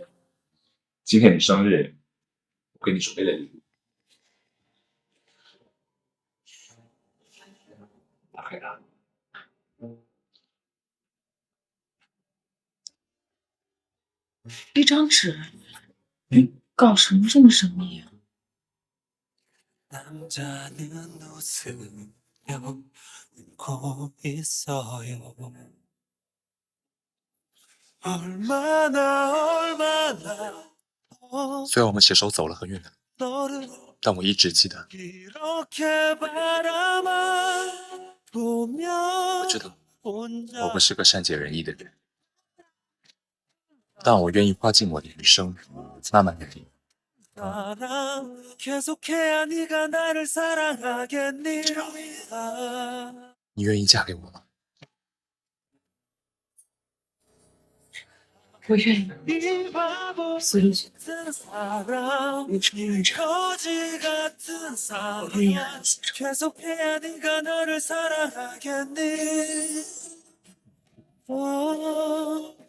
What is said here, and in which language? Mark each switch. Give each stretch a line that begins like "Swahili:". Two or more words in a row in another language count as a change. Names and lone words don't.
Chinese: 今天你生日，我给你准备了礼物。打开它。一张纸，搞什么这么神秘啊？
Korean: 남자는 웃으며 웃고 있어요. 얼마나
Chinese: 虽然我们携手走了很远的路，
Korean: 너를
Chinese: 但我一直记得，
Korean: 이렇게 바라만
Chinese: 我
Korean: 보며
Chinese: 知道我不是个善解人意的人，但我愿意花尽我的余生，慢慢爱你。
Korean: 사랑 계속해야 네가 나를 사랑하겠니?
Chinese: 你愿意嫁给我吗？我愿意。
Korean: 이 바보
Chinese: 苏丽觉，
Korean: 같은 사랑
Chinese: 你承认
Korean: 거지 같은
Chinese: 我愿意和
Korean: 사랑
Chinese: 你携手。
Korean: 계속해야 네가 나를 사랑하겠니?